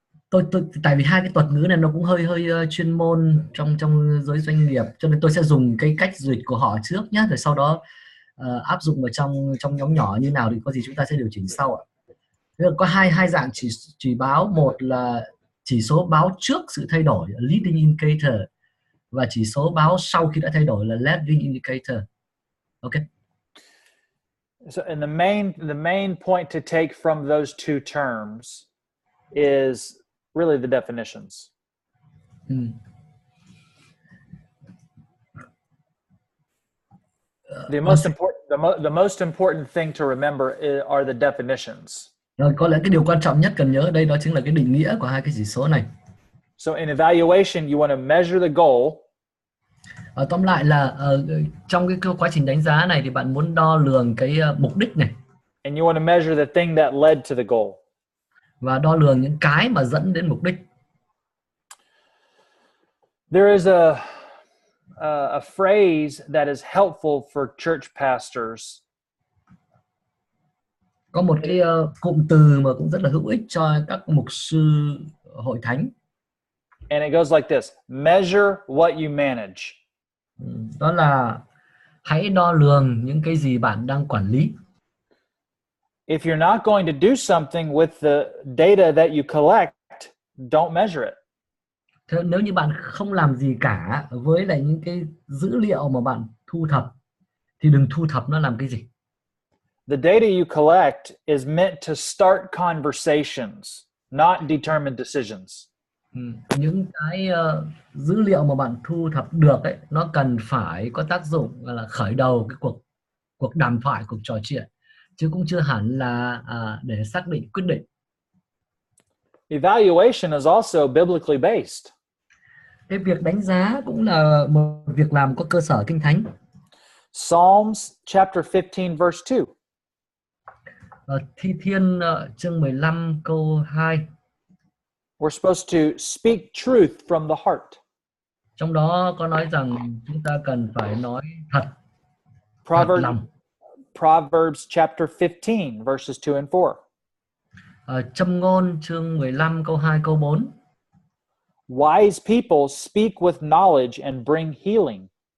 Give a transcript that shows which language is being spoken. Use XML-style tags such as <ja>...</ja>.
<vi>Tôi tại vì hai cái thuật ngữ này nó cũng hơi chuyên môn trong giới doanh nghiệp, cho nên tôi sẽ dùng cái cách dịch của họ trước nhé, rồi sau đó áp dụng vào trong nhóm nhỏ như nào thì có gì chúng ta sẽ điều chỉnh sau ạ. Có hai dạng chỉ báo, một là chỉ số báo trước sự thay đổi leading indicator, và chỉ số báo sau khi đã thay đổi là lagging indicator.</vi> <en>Okay. So, and the main point to take from those two terms is really the definitions. The most important thing to remember are the definitions.</en> <vi>Rồi, có lẽ cái điều quan trọng nhất cần nhớ ở đây đó chính là cái định nghĩa của hai cái chỉ số này.</vi> <en>So in evaluation, you want to measure the goal.</en> <vi>Tóm lại là trong cái quá trình đánh giá này thì bạn muốn đo lường cái mục đích này.</vi> <en>And you want to measure the thing that led to the goal.</en> <vi>Và đo lường những cái mà dẫn đến mục đích.</vi> <en>There is a phrase that is helpful for church pastors.</en> <vi>Có một cái cụm từ mà cũng rất là hữu ích cho các mục sư hội thánh.</vi> <en>And it goes like this: measure what you manage.</en> <vi>Đó là hãy đo lường những cái gì bạn đang quản lý.</vi> <en>If you're not going to do something with the data that you collect, don't measure it.</en> <vi>Thế nếu như bạn không làm gì cả với lại những cái dữ liệu mà bạn thu thập thì đừng thu thập nó làm cái gì.</vi> <en>The data you collect is meant to start conversations, not determine decisions.</en> <vi>Những cái dữ liệu mà bạn thu thập được ấy, nó cần phải có tác dụng là khởi đầu cái cuộc đàm thoại, cuộc trò chuyện, chứ cũng chưa hẳn là để xác định quyết định.</vi> <en>Evaluation is also biblically based.</en> <vi>Cái việc đánh giá cũng là một việc làm có cơ sở kinh thánh.</vi> <en>Psalms chapter 15 verse 2.</en> <vi>Thi Thiên chương 15 câu 2.</vi> <en>We're supposed to speak truth from the heart.</en> <vi>Trong đó có nói rằng chúng ta cần phải nói thật.</vi> <en>Proverbs chapter 15 verses 2 and 4.</en> <vi>Châm ngôn chương 15 câu 2 câu 4.</vi> <en>Wise people speak with knowledge and bring healing.</en>